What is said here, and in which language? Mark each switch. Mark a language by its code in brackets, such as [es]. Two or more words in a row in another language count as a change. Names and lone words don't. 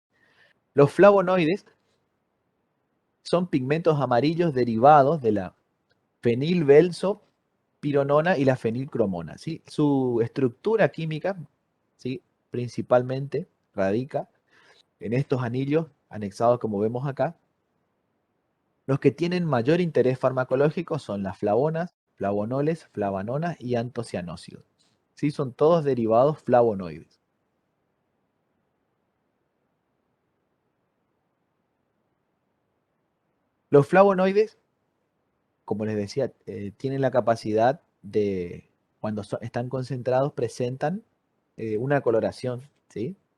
[es] Los flavonoides son pigmentos amarillos derivados de la fenilbenzopironona y la fenilcromona, ¿sí? Su estructura química, ¿sí? Principalmente radica en estos anillos anexados como vemos acá. Los que tienen mayor interés farmacológico son las flavonas, flavonoles, flavanonas y antocianócidos. ¿Sí? Son todos derivados flavonoides. Los flavonoides, como les decía, tienen la capacidad de, cuando están concentrados, presentan una coloración, ¿sí?